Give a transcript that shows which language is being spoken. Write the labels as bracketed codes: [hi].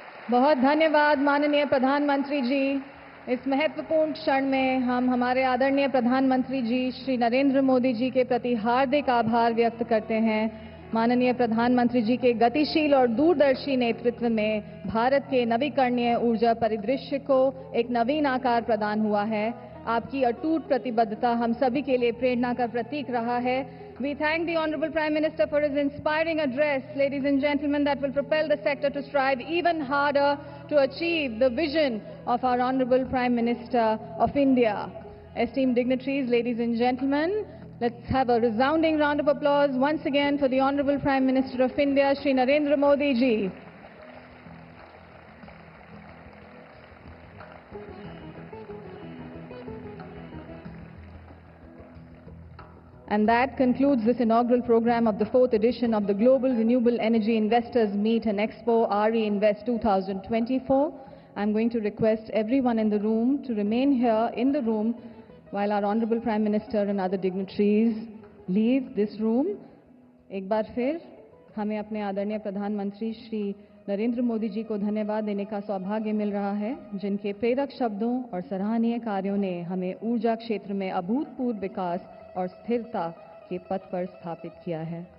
[hi] बहुत धन्यवाद माननीय प्रधानमंत्री जी। इस महत्वपूर्ण क्षण में हम हमारे आदरणीय प्रधानमंत्री जी श्री नरेंद्र मोदी जी के प्रति हार्दिक आभार व्यक्त करते हैं। माननीय प्रधानमंत्री जी के गतिशील और दूरदर्शी नेतृत्व में भारत के नवीकरणीय ऊर्जा परिदृश्य को एक नवीन आकार प्रदान हुआ है। आपकी अटूट प्रतिबद्धता हम सभी के लिए प्रेरणा का प्रतीक रहा है। [en] We thank the Honorable Prime Minister for his inspiring address, ladies and gentlemen, that will propel the sector to strive even harder to achieve the vision of our Honorable Prime Minister of India. Esteemed dignitaries, ladies and gentlemen, let's have a resounding round of applause once again for the Honorable Prime Minister of India, Shri Narendra Modi ji. And that concludes this inaugural program of the 4th edition of the Global Renewable Energy Investors Meet and Expo RE Invest 2024. I'm going to request everyone in the room to remain here in the room while our Honorable Prime Minister and other dignitaries leave this room. [hi] एक बार फिर हमें अपने आदरणीय प्रधानमंत्री श्री नरेंद्र मोदी जी को धन्यवाद देने का सौभाग्य मिल रहा है, जिनके प्रेरक शब्दों और सराहनीय कार्यों ने हमें ऊर्जा क्षेत्र में अभूतपूर्व विकास और स्थिरता के पथ पर स्थापित किया है।